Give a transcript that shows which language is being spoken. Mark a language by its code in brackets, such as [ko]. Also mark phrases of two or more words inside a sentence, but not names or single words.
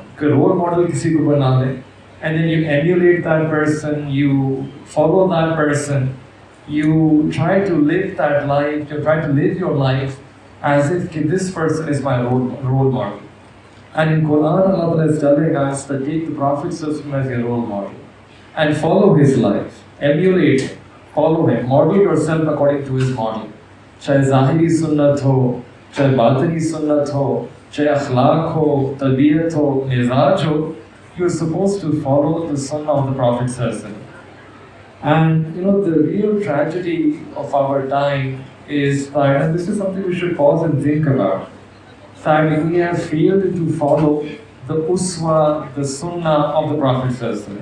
[en] A role model [ur] کسی کو بنا لے, [en] and then you emulate that person, you follow that person, you try to live that life, you try to live your life as if this person is my role model. And in Quran, Allah is telling us that take the Prophet as your role model and follow his life, emulate him, follow him, model yourself according to his model. [ur] چاہے ظاہری سنت ہو، چاہے باطنی سنت ہو، چاہے اخلاق ہو، طبیعت ہو، مزاج ہو, [en] you're supposed to follow the sunnah of the Prophet. And the real tragedy of our time is that, and this is something we should pause and think about, that we have failed to follow the uswa, the sunnah of the Prophet.